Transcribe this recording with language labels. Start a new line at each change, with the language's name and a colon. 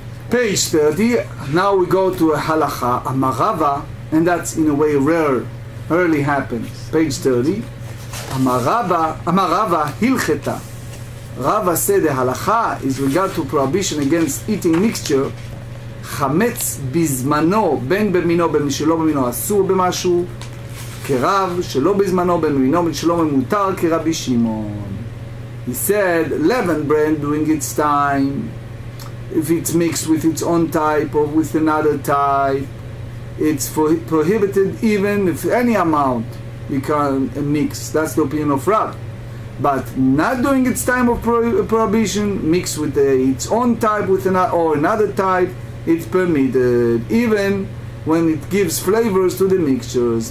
English: Page 30, now we go to a halacha, a marava, and that's in a way rarely happens. Page 30,
Aramaic: Amarava hilcheta.
English: Rava said the halacha is regard to prohibition against eating mixture.
Hebrew: חמץ בזמנו, בין במינו, בין שלא במינו, אסור במשהו, כרב, שלא בזמנו, בין במינו, בין שלא ממותר, כרבי שמעון.
English: He said, leavened bread during its time, if it's mixed with its own type or with another type, it's prohibited even if any amount become a mix. That's the opinion of Rab. But not during its time of prohibition, mixed with its own type with another type, it's permitted, even when it gives flavors to the mixtures.